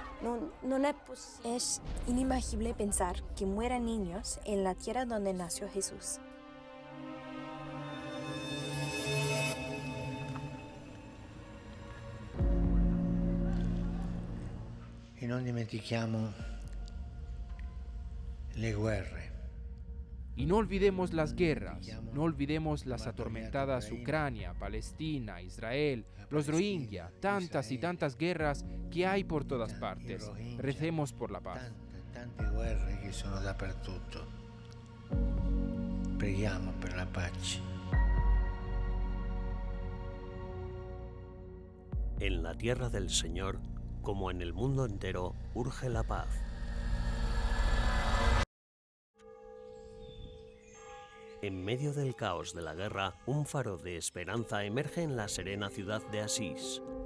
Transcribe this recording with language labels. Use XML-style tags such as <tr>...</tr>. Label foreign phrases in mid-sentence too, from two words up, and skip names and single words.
<es>Es inimaginable pensar que mueran niños en la tierra donde nació Jesús.</es> <it>E non dimentichiamo le guerre.</it> <es>Y no olvidemos las guerras, no olvidemos las atormentadas Ucrania, Palestina, Israel, los Rohingya, tantas y tantas guerras que hay por todas partes. Recemos por la paz.</es> <it>Tante guerre che sono dappertutto. Preghiamo per la pace.</it> <es>En la tierra del Señor, como en el mundo entero, urge la paz. En medio del caos de la guerra, un faro de esperanza emerge en la serena ciudad de Asís.</es>